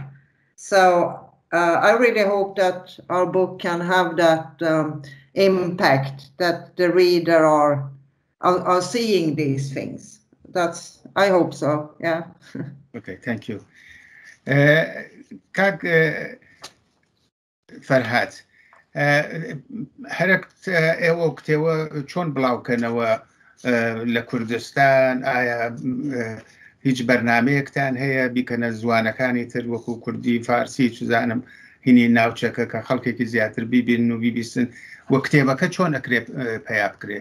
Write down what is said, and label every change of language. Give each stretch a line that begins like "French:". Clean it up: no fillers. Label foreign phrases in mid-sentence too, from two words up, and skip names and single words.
English: So I really hope that our book can have that impact, that the reader are seeing these things. I hope so, yeah. Okay, thank you.
Central Kurdish: Kak فەرھاد هەرەکت ئێوە کتێوە چۆن بڵاوکەنەوە لە کوردستان ئایا هیچ بەرنامەیەکتان هەیە بیکەنە زوانەکانی تر وەکو کوردی فارسی چزانم هینی ناوچەکە کە خەڵکێکی زیاتر بیبین و بیبیستن وە کتێبەکە چۆن ئەکرێ پەیا بکرێ